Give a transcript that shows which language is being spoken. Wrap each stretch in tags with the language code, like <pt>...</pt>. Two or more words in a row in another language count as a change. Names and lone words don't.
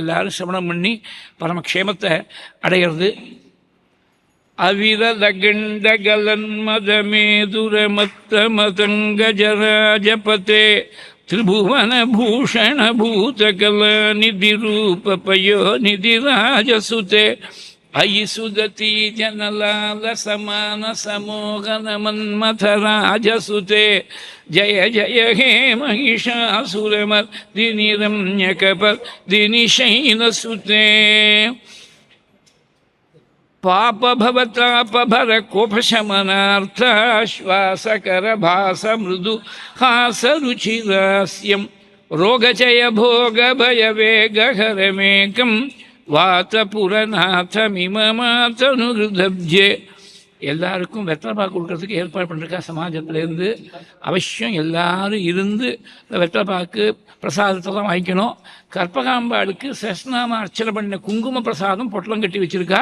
<ta>எல்லாரும் சிரவணம் பண்ணி பரமக்ஷேமத்தை அடையிறது.</ta> <sa>அவிரதகண்டகலன்மதமேதுரமத்தமதங்கஜராஜபதே त्रिभुवनभूषणभूतकलानिधिरूपपयो निधिराजसुते अयि सुदती जनलाल समान समोहन मन्मथराजसुते जय जय हे महिषासुरमर्दिनि रम्यकपर्दिनि शैलसुते पापभवतापभर कोपशमनार्थाश्वासकर भास मृदु हासरुचिरास्यं रोगचय भोगभयवेगहरमेकं வாத்தபுரநாதமிமமாத்தனுகிருதப்ஜே.</sa> <ta>எல்லாருக்கும் வெத்தலை பாக்கு கொடுக்கறதுக்கு ஏற்பாடு பண்ணிருக்கா சமாஜத்திலேருந்து. அவசியம் எல்லாரும் இருந்து இந்த வெத்தலை பாக்கு பிரசாதத்தை தான் வாங்கிக்கணும். கற்பகாம்பாளுக்கு சஸ்நாம அர்ச்சனை பண்ண குங்கும பிரசாதம் பொட்டலம் கட்டி வச்சுருக்கா.</ta>